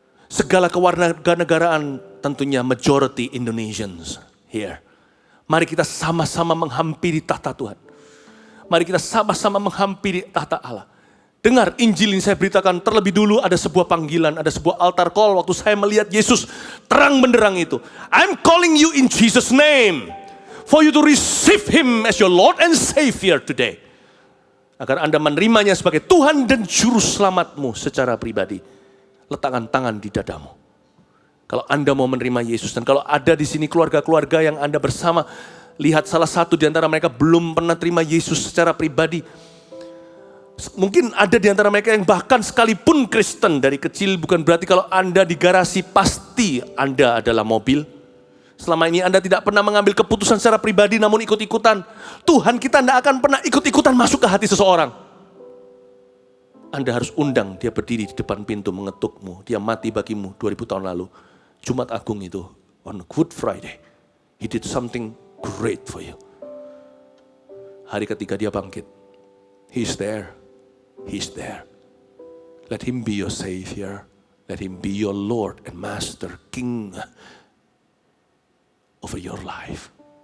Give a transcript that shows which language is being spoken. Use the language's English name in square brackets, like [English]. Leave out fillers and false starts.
[Indonesian] Segala kewarganegaraan tentunya [English] majority Indonesians here. [Indonesian] Mari kita sama-sama menghampiri tahta Tuhan. Mari kita sama-sama menghampiri tahta Allah. Dengar Injil ini saya beritakan terlebih dulu ada sebuah panggilan, ada sebuah altar call waktu saya melihat Yesus terang benderang itu. [English] I'm calling you in Jesus' name for you to receive Him as your Lord and Savior today. [Indonesian] Agar Anda menerimanya sebagai Tuhan dan Juru Selamatmu secara pribadi. Letakkan tangan di dadamu. Kalau Anda mau menerima Yesus, dan kalau ada di sini keluarga-keluarga yang Anda bersama, lihat salah satu di antara mereka belum pernah terima Yesus secara pribadi. Mungkin ada di antara mereka yang bahkan sekalipun Kristen dari kecil, bukan berarti kalau Anda di garasi pasti Anda adalah mobil. Selama ini Anda tidak pernah mengambil keputusan secara pribadi namun ikut-ikutan. Tuhan kita tidak akan pernah ikut-ikutan masuk ke hati seseorang. Anda harus undang dia berdiri di depan pintu mengetukmu. Dia mati bagimu 2000 tahun lalu. Jumat Agung itu, [English] on Good Friday. He did something great for you. [Indonesian] Hari ketiga dia bangkit. [English] He's there. He's there. Let him be your Savior. Let him be your Lord and Master, King over your life.